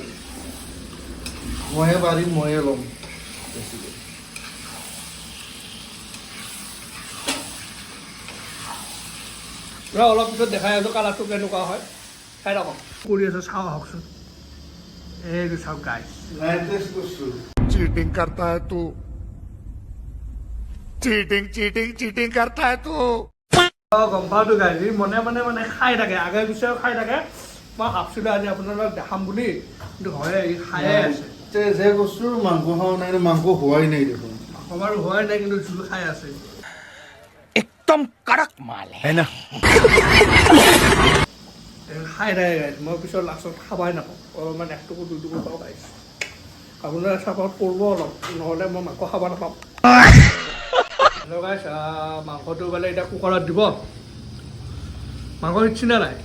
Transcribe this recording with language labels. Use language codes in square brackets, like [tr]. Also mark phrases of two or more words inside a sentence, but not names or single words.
[as] ময়ে পাৰিম ময়ে ল'ম বেছিকৈ অলপ পিছত দেখাই আছোঁ কালাৰটো কেনেকুৱা হয় খাই থাকক কৰি আছোঁ চাওঁ আহকচোন এইটো চাওক গাইছ লাইভ টেষ্ট কৰিছোঁ [hi] चीटिंग करता है तू चीटिंग चीटिंग चीटिंग करता है तू [as] গম পাওঁতো গাইছ মনে খাই থাকে আগে পিছেও খাই থাকে মই ভাবছিলোঁ আজি আপোনালোকক দেখাম বুলি কিন্তু হয় ই খায়ে আছে যে কৈছোঁ মাংস খাওঁ নাই মাংস হোৱাই নাই দেখোন আমাৰো হোৱাই নাই কিন্তু জোল খাই আছে [hi] एकदम कड़क माल है ना [as] খাই থাকে গাইছ মই পিছত লাষ্টত খাবাই নাপাওঁ অলপমান 1 টুকুৰ 2 টুকুৰ পাওঁ গাইছ আপোনাৰ চাপৰ্ট কৰিব অলপ নহ'লে মই মাংস খাব নাপাম হেল্ল' গাইছ মাংসটো বোলে এতিয়া কুকাৰত দিব মাংস সিঁচি নে নাই